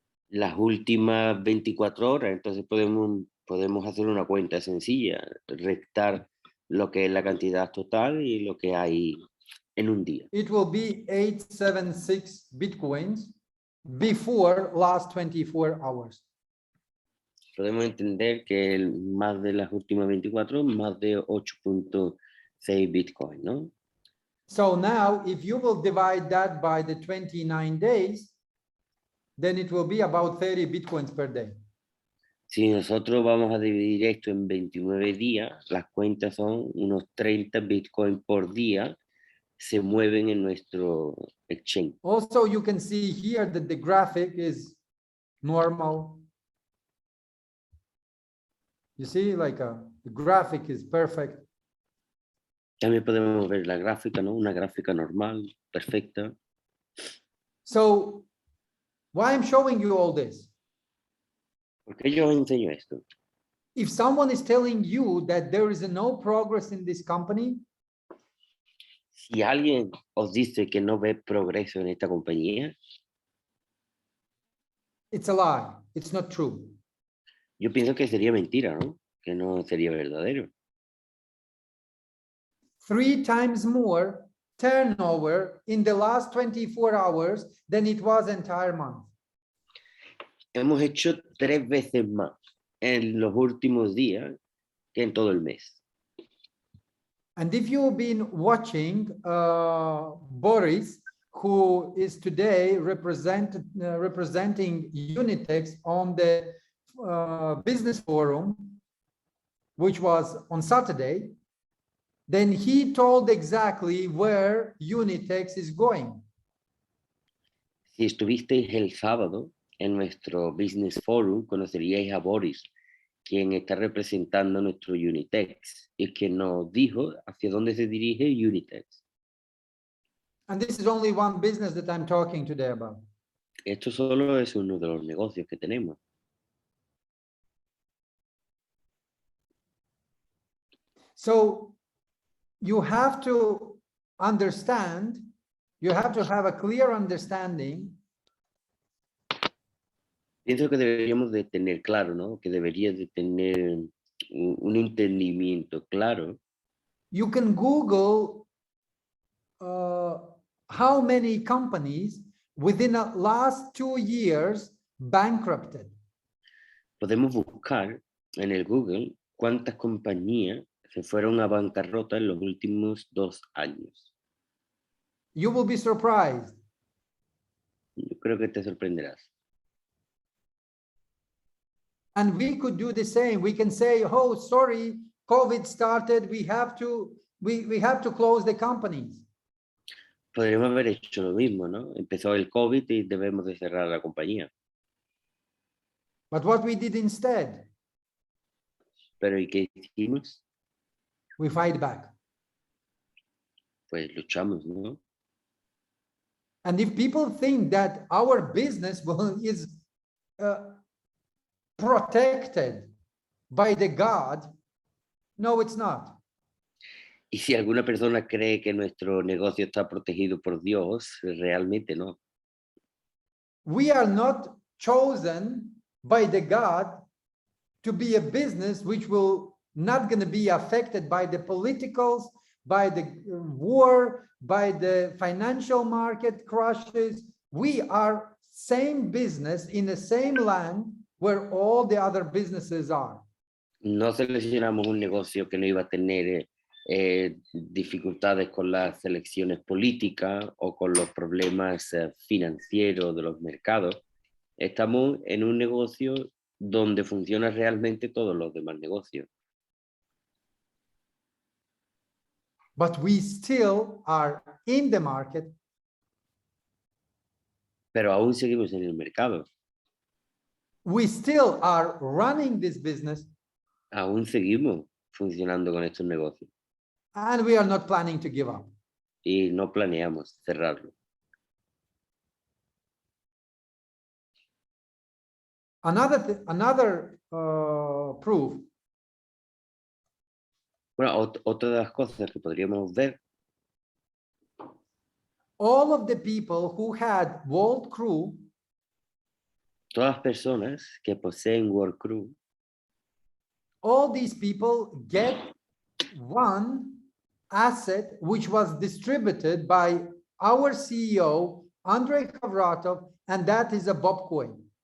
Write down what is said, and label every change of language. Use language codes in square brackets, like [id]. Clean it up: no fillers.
[es] Las últimas 24 horas, entonces podemos hacer una cuenta sencilla, restar lo que es la cantidad total y lo que hay en un día. [en] It will be 876 Bitcoins before last 24 hours. [es] podemos entender que más de las últimas 24, más de 8.6 Bitcoin, ¿no? [en] So now, if you will divide that by the 29 days, then it will be about 30 Bitcoins per day. [es] Si nosotros vamos a dividir esto en 29 días, las cuentas son unos 30 Bitcoin por día, se mueven en nuestro exchange. [en] Also, you can see here that the graphic is normal. You see, like the graphic is perfect. [es] También podemos ver la gráfica, ¿no? Una gráfica normal, perfecta. [en] So why I'm showing you all this? [es] ¿Por qué yo os enseño esto? [en] If someone is telling you that there is no progress in this company, [es] Si alguien os dice que no ve progreso en esta compañía, [en] it's a lie. It's not true. [es] yo pienso que sería mentira, ¿no? Que no sería verdadero. [en] 3 times more turnover in the last 24 hours than it was entire month. [es] Hemos hecho 3 veces más en los últimos días que en todo el mes. [en] And if you've been watching Boris, who is today representing Unitex on the business forum, which was on Saturday, then he told exactly where Unitex is going. [es] Si estuvisteis el sábado en nuestro Business Forum, conoceríais a Boris, quien está representando nuestro Unitex y que nos dijo hacia dónde se dirige Unitex. [en] And this is only one business that I'm talking today about. [es] Esto solo es uno de los negocios que tenemos. [en] So you have to understand, you have to have a clear understanding [es] Pienso que deberíamos de tener claro, ¿no? Que debería de tener un entendimiento claro. [en] you can Google how many companies within the last 2 years bankrupted. [es] Podemos buscar en el Google cuántas compañías se fueron a bancarrota en los últimos 2 años. [en] You will be surprised. [es] Yo creo que te sorprenderás. [en] And we could do the same. We can say, oh, sorry, COVID started. We have to close the companies. [es] Podríamos haber hecho lo mismo, ¿no? Empezó el COVID y debemos de cerrar la compañía. [en] But what we did instead, [es] Pero ¿y qué hicimos? [en] we fight back. [es] Pues luchamos, ¿no? [en] And if people think that our business is protected by the God, no, it's not. [es] Y si alguna persona cree que nuestro negocio está protegido por Dios, realmente no. [en] We are not chosen by the God to be a business which will not going to be affected by the politicals, by the war, by the financial market crashes. We are same business in the same land where all the other businesses are. [es] No seleccionamos un negocio que no iba a tener dificultades con las elecciones políticas o con los problemas financieros de los mercados. Estamos en un negocio donde funciona realmente todos los demás negocios. [en] But we still are in the market. [es] Pero aún seguimos en el mercado. [en] We still are running this business. [es] Aún seguimos funcionando con estos negocios. [en] And we are not planning to give up. [es] Y no planeamos cerrarlo. [en] Another proof. [es] Bueno, otra de las cosas que podríamos ver, [en] All of the people who had World Crew, [es] todas las personas que poseen World Crew, [en] all these people get one asset which was distributed by our CEO, Andrei Kavratov, and that is a Bob coin.